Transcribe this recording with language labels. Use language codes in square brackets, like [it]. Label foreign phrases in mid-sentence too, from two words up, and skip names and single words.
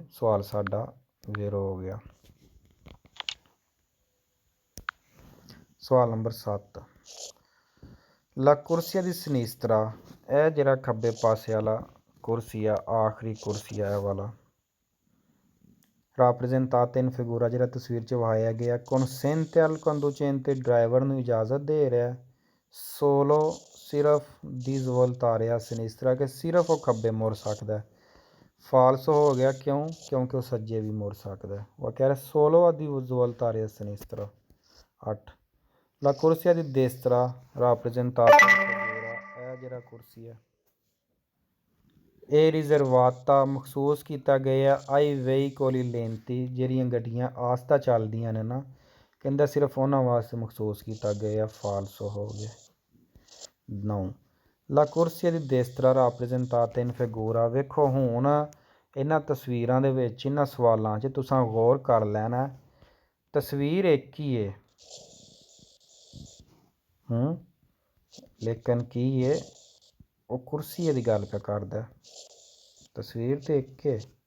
[pa] ਸਵਾਲ ਸਾਡਾ ਵੇਰੋ ਹੋ ਗਿਆ। ਸਵਾਲ ਨੰਬਰ 7 [it] la corsia di sinistra, [pa] ਇਹ ਜਿਹੜਾ ਖੱਬੇ ਪਾਸੇ ਵਾਲਾ ਕੁਰਸੀ ਆ, ਆਖਰੀ ਕੁਰਸੀ ਆ ਇਹ ਵਾਲਾ, [it] rappresentato in figura [pa] ਜਿਹੜਾ ਤਸਵੀਰ 'ਚ ਵਹਾਇਆ ਗਿਆ, [it] consente al conducente [pa] ਡਰਾਈਵਰ ਨੂੰ ਇਜਾਜ਼ਤ ਦੇ ਰਿਹਾ solo ਸਿਰਫ [it] di svoltare a sinistra [pa] ਕਿ ਸਿਰਫ ਉਹ ਖੱਬੇ ਮੁੜ ਸਕਦਾ। ਫਾਲਸ ਹੋ ਗਿਆ ਕਿਉਂ? ਕਿਉਂਕਿ ਉਹ ਸੱਜੇ ਵੀ ਮੁੜ ਸਕਦਾ। ਉਹ ਕਹਿ ਰਿਹਾ [it] solo di svoltare a sinistra। 8 la corsia di destra rappresentato in figura, [pa] ਇਹ ਜਿਹੜਾ ਕੁਰਸੀ ਹੈ ਇਹ ਰਿਜ਼ਰਵਾਤਾ ਮਖਸੂਸ ਕੀਤਾ ਗਿਆ ਆਈ [it] veicoli lenti [pa] ਜਿਹੜੀਆਂ ਗੱਡੀਆਂ ਆਸਤਾ ਚੱਲਦੀਆਂ ਨੇ ਨਾ, ਕਹਿੰਦਾ ਸਿਰਫ ਉਹਨਾਂ ਵਾਸਤੇ ਮਖਸੂਸ ਕੀਤਾ ਗਿਆ। ਫਾਲਸ ਹੋ ਗਿਆ। [it] 9 la corsia di destra rappresentata in figura, [pa] ਵੇਖੋ ਹੁਣ ਇਹਨਾਂ ਤਸਵੀਰਾਂ ਦੇ ਵਿੱਚ ਇਹਨਾਂ ਸਵਾਲਾਂ 'ਚ ਤੁਸੀਂ ਗੌਰ ਕਰ ਲੈਣਾ, ਤਸਵੀਰ ਇੱਕ ਹੀ ਹੈ ਲੇਕਿਨ ਕੀ ਹੈ ਉਹ ਕੁਰਸੀ ਦੀ ਗੱਲ ਪਿਆ ਕਰਦਾ, ਤਸਵੀਰ ਤੇ ਇੱਕ ਹੈ।